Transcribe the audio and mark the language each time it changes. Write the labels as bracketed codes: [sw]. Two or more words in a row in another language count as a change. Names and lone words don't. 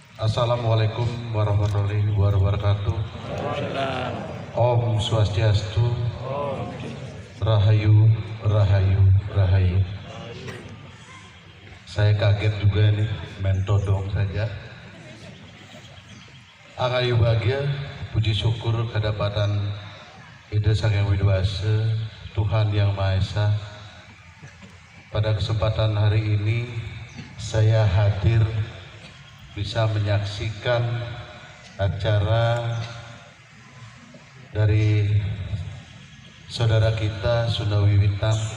[ar] السلام عليكم ورحمة الله وبركاته. [ban] Om Swastiastu. Rahayu, Rahayu, Rahayu. [id] Saya kaget juga nih, main todong saja. [ban] Angayu bahagia, [id] puji syukur kedapatan Ida Sang Hyang Widi-Wasa, Tuhan Yang Maha Esa. Pada kesempatan hari ini saya hadir bisa menyaksikan acara dari saudara kita Sunda Wiwitan.